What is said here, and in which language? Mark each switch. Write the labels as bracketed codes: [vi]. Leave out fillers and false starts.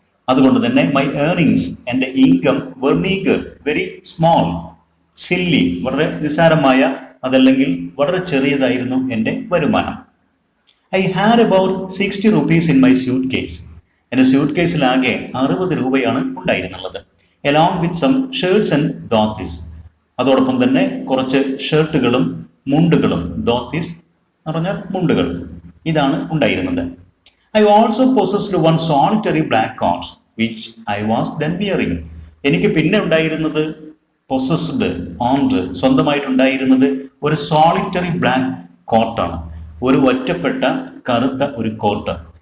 [ml] അതുകൊണ്ട് തന്നെ [en] my earnings, [ml] എൻ്റെ ഇൻകം [en] were meagre, very small, silly, [ml] വളരെ നിസ്സാരമായ, അതല്ലെങ്കിൽ വളരെ ചെറിയതായിരുന്നു എൻ്റെ വരുമാനം. [en] I had about 60 rupees in my suitcase. [ml] എൻ്റെ സ്യൂട്ട് കേസിലാകെ 60 രൂപയാണ് ഉണ്ടായിരുന്നുള്ളത്. [en] along with some shirts and dhotis. [ml] അതോടൊപ്പം തന്നെ കുറച്ച് ഷർട്ടുകളും മുണ്ടുകളും, ധോത്തീസ് എന്ന് പറഞ്ഞാൽ മുണ്ടുകൾ, ഇതാണ് ഉണ്ടായിരുന്നത്. [en] I also possessed one solitary black coat which I was then wearing. [ml] എനിക്ക് പിന്നെ ഉണ്ടായിരുന്നത് [en] possessed, owned, [ml] സ്വന്തമായിട്ടുണ്ടായിരുന്നത് ഒരു സോളിറ്ററി ബ്ലാക്ക് കോട്ടാണ്, ഒരു ഒറ്റപ്പെട്ട കറുത്ത ഒരു കോട്ട്.